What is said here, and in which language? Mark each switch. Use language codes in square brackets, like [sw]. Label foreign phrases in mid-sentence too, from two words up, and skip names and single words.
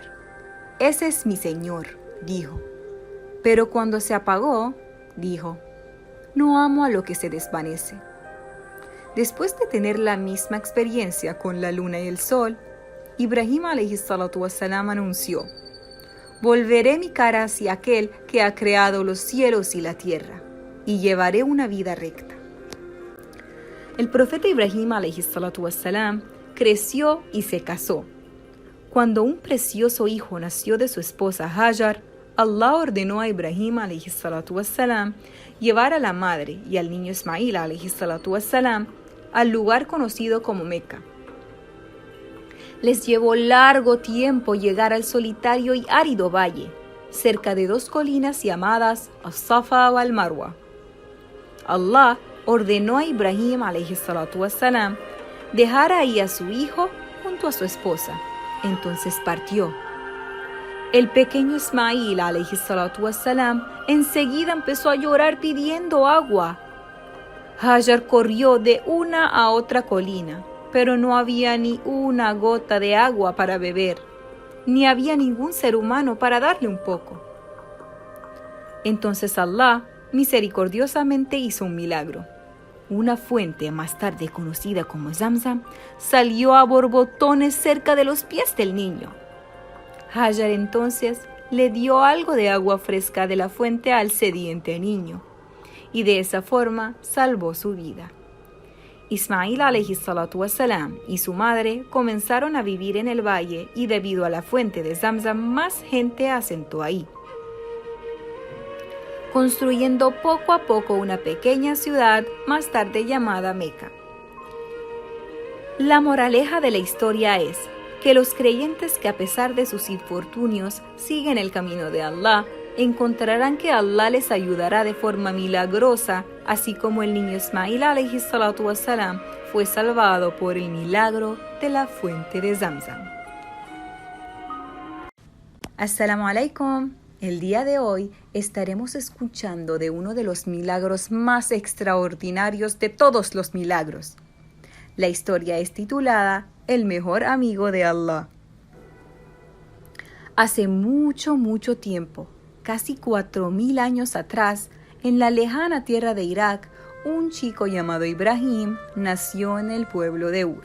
[es] «Ese es mi Señor», dijo. Pero cuando se apagó, dijo: «No amo a lo que se desvanece». Después de tener la misma experiencia con la luna y el sol, Ibrahim [ar] عليه الصلاة والسلام [es] anunció: «Volveré mi cara hacia aquel que ha creado los cielos y la tierra, y llevaré una vida recta». El profeta Ibrahim [ar] عليه الصلاة والسلام [es] creció y se casó. Cuando un precioso hijo nació de su esposa Hajar, Allah ordenó a Ibrahim [ar] عليه الصلاة والسلام [es] llevar a la madre y al niño Ismail [ar] عليه الصلاة والسلام [es] al lugar conocido como Meca. Les llevó largo tiempo llegar al solitario y árido valle, cerca de dos colinas llamadas As-Safa o Al-Marwa. Allah ordenó a Ibrahim [ar] عليه الصلاة والسلام [es] dejar ahí a su hijo junto a su esposa. Entonces partió. El pequeño Ismail [ar] عليه الصلاة والسلام [es] enseguida empezó a llorar pidiendo agua. Hajar corrió de una a otra colina, pero no había ni una gota de agua para beber, ni había ningún ser humano para darle un poco. Entonces Allah misericordiosamente hizo un milagro. Una fuente, más tarde conocida como Zamzam, salió a borbotones cerca de los pies del niño. Hajar entonces le dio algo de agua fresca de la fuente al sediente niño, y de esa forma salvó su vida. Ismail [ar] عليه الصلاة والسلام [es] y su madre comenzaron a vivir en el valle, y debido a la fuente de Zamzam más gente asentó ahí, construyendo poco a poco una pequeña ciudad más tarde llamada Meca. La moraleja de la historia es que los creyentes que a pesar de sus infortunios siguen el camino de Allah, encontrarán que Allah les ayudará de forma milagrosa, así como el niño Ismail [ar] عليه الصلاة والسلام [es] fue salvado por el milagro de la fuente de Zamzam. [ar] السلام عليكم. [es] El día de hoy estaremos escuchando de uno de los milagros más extraordinarios de todos los milagros. La historia es titulada El mejor amigo de Allah. Hace mucho tiempo, casi 4000 años atrás, en la lejana tierra de Irak, un chico llamado Ibrahim nació en el pueblo de Ur.